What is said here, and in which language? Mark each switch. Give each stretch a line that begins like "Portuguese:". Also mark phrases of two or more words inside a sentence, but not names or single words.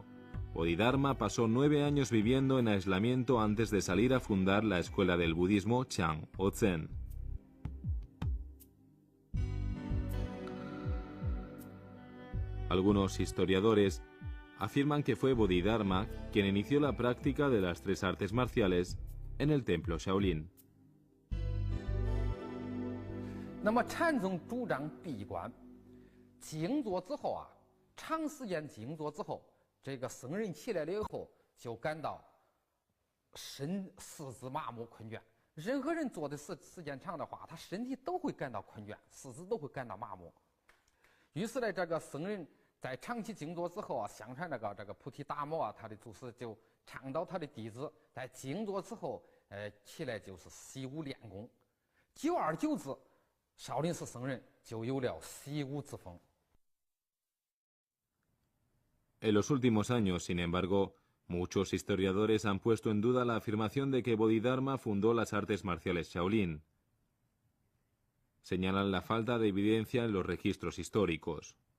Spanish: Bodhidharma pasó 9 años viviendo en aislamiento antes de salir a fundar la escuela del budismo Chang o Zen. Algunos historiadores afirman que fue Bodhidharma quien inició la práctica de las 3 artes marciales en el templo Shaolin.
Chinese: 那么禅宗主张闭关静坐之后啊，长时间静坐之后，这个僧人起来了以后就感到四肢麻木困倦。任何人坐的时间长的话，他身体都会感到困倦，四肢都会感到麻木。于是呢，这个僧人在长期静坐之后啊，相传这个菩提达摩啊，他的祖师就倡导他的弟子在静坐之后，起来就是习武练功。久而久之，少林寺僧人就有了习武之风。
Spanish: En los últimos años, sin embargo, muchos historiadores han puesto en duda la afirmación de que Bodhidharma fundó las artes marciales Shaolin. Señalan la falta de evidencia en los registros históricos.